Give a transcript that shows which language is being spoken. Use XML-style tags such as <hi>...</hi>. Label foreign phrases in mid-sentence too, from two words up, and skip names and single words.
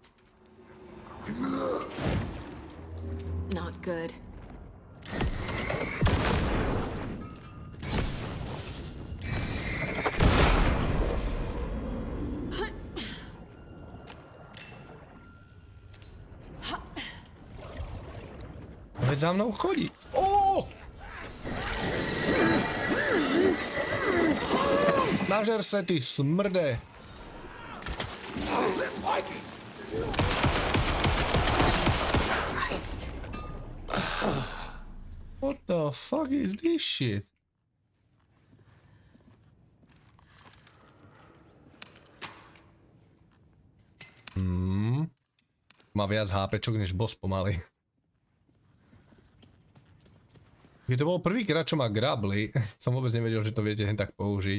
<en>Not good.</en> <sk>Veď za mnou chodí. Oh!</sk> <cs>Nažer se, ty smrde.</cs> <en>What the fuck is this shit?</en> <sk>Má viac HPčok než boss pomaly. Keď to bol prvýkrát, čo ma grabli, som vôbec nevedel, že to viete hen tak použiť.</sk>